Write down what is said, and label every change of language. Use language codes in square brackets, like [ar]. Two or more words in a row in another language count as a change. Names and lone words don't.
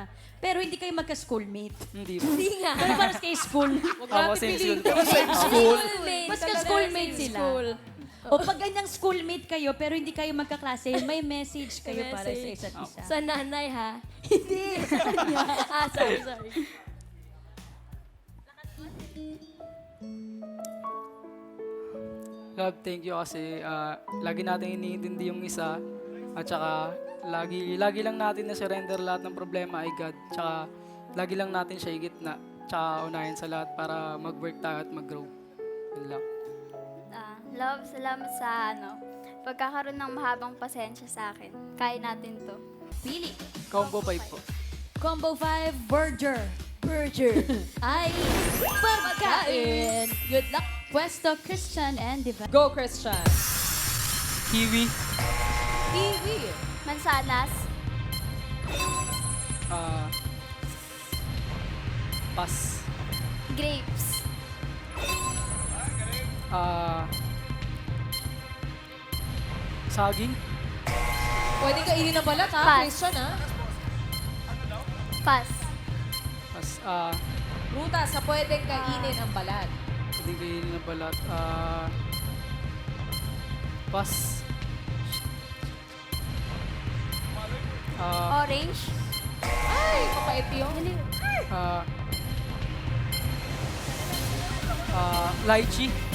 [tl] Pero hindi kayo magka-schoolmate. Hindi po. Hindi nga. Pero parang kayo school. Opo, [en] same school [tl] po. [en] Same school. [tl] Mas ka-schoolmate sila. O pag ganyang schoolmate kayo, pero hindi kayo magkaklase, may message kayo para sa isa't isa. Sa nanay, ha? Hindi, sa kanya. Sorry. Love, [en] thank you [tl] kasi lagi natin iniintindi yung isa at saka lagi lang natin na-surrender lahat ng problema ay God. Tsaka lagi lang natin siya igitna. Tsaka unahin sa lahat para mag-work tayo at mag-grow. Yun lang. Love, salamat sa pagkakaroon ng mahabang pasensya sa akin. Kaya natin to. Pili. Combo 5 po. Combo 5, Burger. Ay, pagkain. [en] Good luck. [tl] Pwesto, Christian and Divine. Go, Christian. Kiwi. Kiwi. Mansanas. Pass. Grapes. Saging. Pwede kainin ng balat, ha? Pass. Christian, ha? Pass. Pass. Prutas na pwedeng kainin ang balat. Hindi kainin na balat. Pass. Orange. Ay, mapait yun. Lychee.